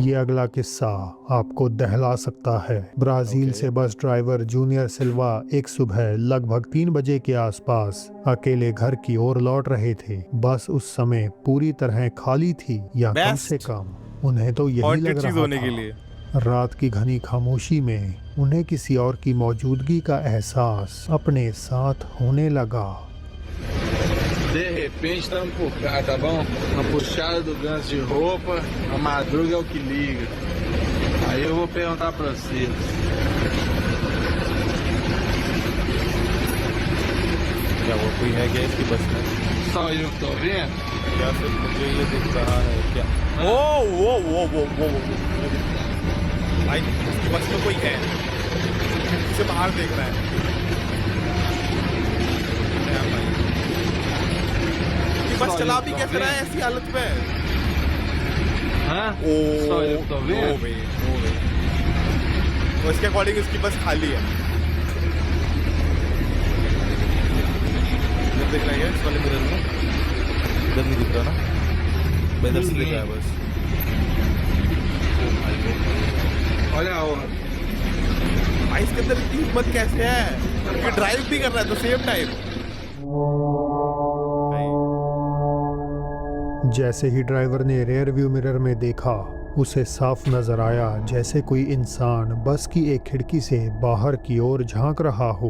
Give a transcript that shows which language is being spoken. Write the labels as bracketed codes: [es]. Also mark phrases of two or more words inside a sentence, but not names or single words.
[hi] ये अगला किस्सा आपको दहला सकता है। ब्राजील से बस ड्राइवर जूनियर सिल्वा एक सुबह लगभग 3 बजे के आसपास अकेले घर की ओर लौट रहे थे। बस उस समय पूरी तरह खाली थी, या कम Best. से कम उन्हें तो यही Haunted लग चीज रहा होने के था। लिए। रात की घनी खामोशी में उन्हें किसी और की मौजूदगी का एहसास अपने साथ होने लगा। [pt] De repente tá puxado, tá bom? Uma puxada do ganso de roupa, a madruga é o que liga. Aí eu vou perguntar pra vocês. [hi] क्या वो कोई है क्या इसकी बस में? [pt] Só eu que tô vendo? [hi] क्या सिर्फ मुझे ये दिख रहा है क्या? ओ भाई उसकी बस में कोई है, उसे बाहर देख रहा है। क्या भाई? उसकी बस चला भी कैसे रहा है ऐसी हालत में? Hã? ओ [pt] Só eu que tô नो vendo? [en] Way, no way. [hi] तो इसके अकॉर्डिंग उसकी बस खाली है। इधर दिख रहा है इस वाले मिरर में? इधर नहीं दिख रहा ना? इधर से दिख रहा है बस। ओ भाई, ओ भाई। [pt] Olha a hora. [hi] भाई इसके अंदर इतनी हिम्मत कैसे है? ये ड्राइव भी कर रहा है तो [en] same time. [hi] जैसे ही ड्राइवर ने [en] rear view mirror [hi] में देखा, उसे साफ नजर आया जैसे कोई इंसान बस की एक खिड़की से बाहर की ओर झांक रहा हो।